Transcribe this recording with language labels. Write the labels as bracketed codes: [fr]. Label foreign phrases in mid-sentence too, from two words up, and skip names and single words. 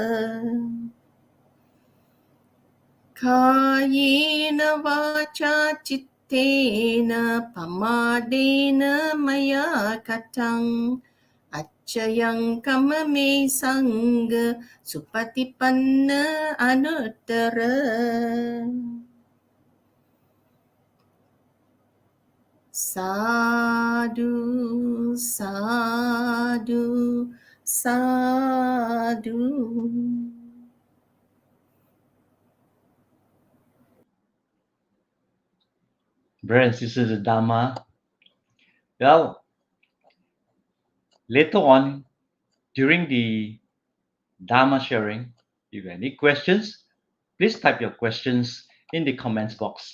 [pi] Kayena vacha chittena pamadena maya katang Acayang kamame sangha supatipanna anuttara. Sadhu, sadhu, sadhu. [en] Brothers and sisters of Dharma, well, later on during the Dharma sharing, if you have any questions, please type your questions in the comments box.